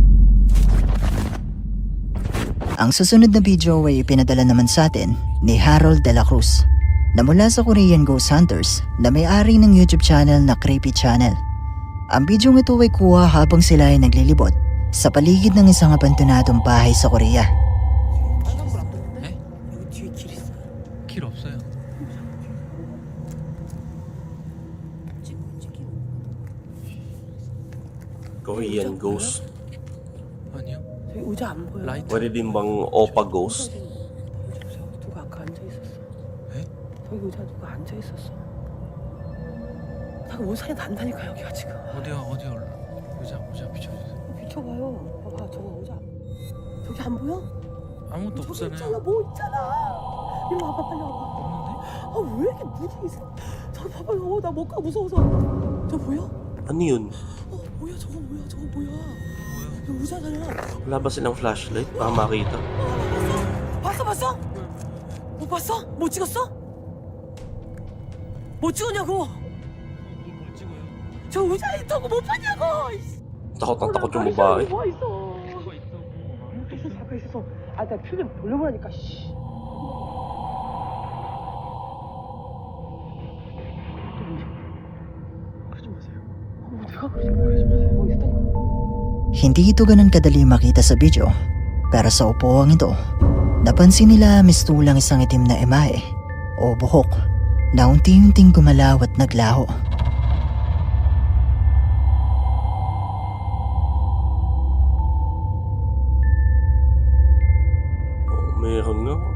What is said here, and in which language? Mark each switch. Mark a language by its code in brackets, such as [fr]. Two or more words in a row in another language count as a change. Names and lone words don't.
[tl] Ang susunod na video ay ipinadala naman sa atin ni Harold De La Cruz na mula sa Korean Ghost Hunters na may-ari ng YouTube channel na Creepy Channel. Ang video ito ay kuha habang sila ay naglilibot sa paligid ng isang abandonadong bahay sa Korea. [ko] 길 없어요. [en] Korean ghost. [ko] 아니요. 저기 의자 안 보여. 라이트. [tl] Pwede din bang Opa ghost? [ko] 누가 아까 앉아 있었어. 에? 저기 의자 누가 앉아 있었어. 잠깐 오산이 난다니까 여기가 지금. 어디요? 의자 비춰주세요. 비켜봐요. 봐봐 저거 의자. 저기 안 보여? 아무것도 저기 있잖아 없잖아요. 뭐 있잖아. 이리 와봐 빨리 와봐. 없는데? 아 왜 이렇게 무지 있어? 저기 봐봐 나 못 가 무서워서. 저 보여? [tl] Ano yun? [ko] 뭐야 저거 뭐야 저거 뭐야? 저 의자잖아. [tl] Wala ba silang flashlight? Baka makita. [ko] 봤어? 못 봤어? 못 찍었어? 못 찍었냐고? 뭘 찍어요? 저 의자에 있던 거 못 봤냐고? [tl] Takot ang takot yung babae. [ko] 뭐 있어? 그거 있다고. 아무것도 있어 잠깐 있었어. 아 나 필름 돌려보라니까. 씨. 그러지 마세요. 내가 그러지 마세요. 뭐 있다니까. [tl] Hindi ito ganun kadali makita sa video, pero sa upuang ito, napansin nila mistulang isang itim na emahe o buhok na unti-unting gumalaw at naglaho. Oh, meron nga.